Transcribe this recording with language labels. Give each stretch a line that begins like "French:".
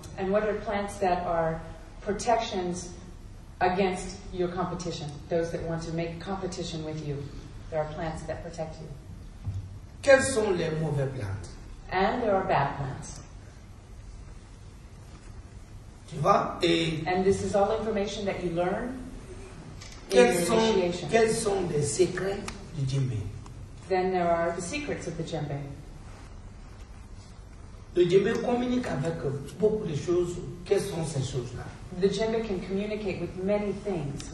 English: And what are plants that are protections against your competition? Those that want to make competition with you. There are plants that protect you.
French: Quelles sont les mauvaises plantes?
English: And there are bad plants.
French: Tu vois? Et
English: And this is all information that you learn in your initiation.
French: quels sont les secrets du djembe?
English: Then there are the secrets of the djembe.
French: Le djembe communique avec beaucoup de choses. Quelles sont ces choses-là?
English: The djembe can communicate with many things.